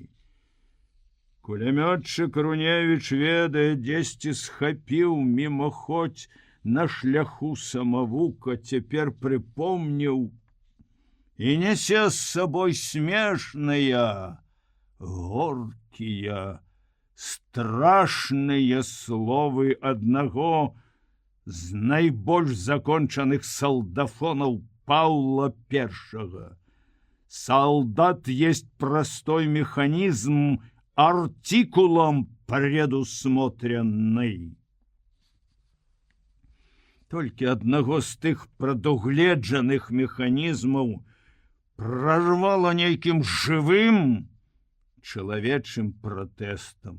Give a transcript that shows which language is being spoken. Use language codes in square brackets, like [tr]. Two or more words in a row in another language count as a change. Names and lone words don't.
[be] Кулямётчык Груневіч ведае, дзесьці схапіў мімаходзь на шляху самавука, цяпер прыпомніў і нясе з сабой смешныя, горкія, страшныя словы аднаго з найбольш закончаных салдафонаў Паўла I. [ru] Солдат есть простой механизм, артикулом предусмотренный. [be] Толькі аднаго з тых прадугледжаных механізмаў прорвало нейкім жывым чалавечым пратэстам.